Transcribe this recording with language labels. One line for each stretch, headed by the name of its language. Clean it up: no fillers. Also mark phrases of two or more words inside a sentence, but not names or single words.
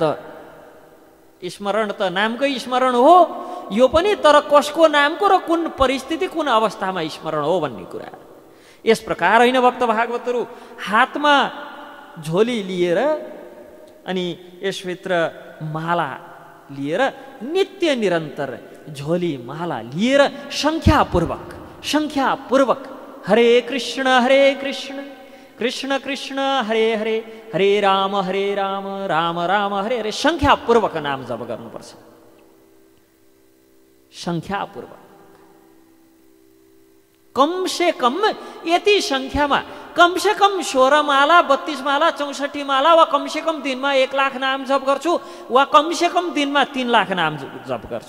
Nepali: स्मरण त नामकै स्मरण हो यो पनि, तर कसको नामको र कुन परिस्थिति कुन अवस्थामा स्मरण हो भन्ने कुरा। यस प्रकार होइन भक्त भागवतहरू, हातमा झोली लिएर अनि यसभित्र माला लिएर नित्य निरन्तर झोली माला लिएर संख्यापूर्वक हरे कृष्ण कृष्ण कृष्ण हरे हरे, हरे राम राम राम हरे हरे, संख्यापूर्वक नाम जप गर्नुपर्छ। संख्यापूर्वक
Hindi: कम से कम
Nepali: यति संख्यामा
Hindi: कम से कम
Nepali: 16 माला 32 माला 64 माला वा
Hindi: कम से कम
Nepali: दिनमा 1 लाख नाम जप गर्छु, वा
Hindi: कम से कम
Nepali: दिनमा 3 लाख नाम जप गर्छु।